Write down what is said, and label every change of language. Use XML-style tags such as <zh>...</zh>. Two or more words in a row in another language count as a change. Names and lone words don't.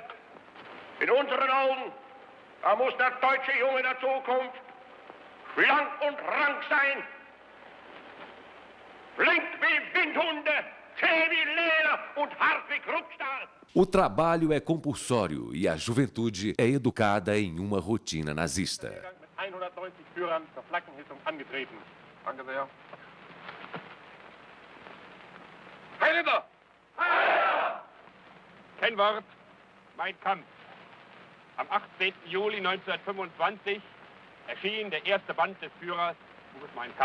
<de>In unseren Augen, da muss der deutsche Junge der Zukunft schlank und rank sein, flink wie Windhunde zäh wie Leder und hart wie Kruppstahl.</de> <pt>O trabalho é compulsório e a juventude é educada em uma rotina nazista.</pt> <de>Mit 190 Führern zur Flaggenhissung angetreten. Danke sehr. Heil Hitler! Heil! Kennwort, Mein Kampf. Am 18. Juli 1925 erschien der erste Band des Führers, Buches Mein Kampf.</de>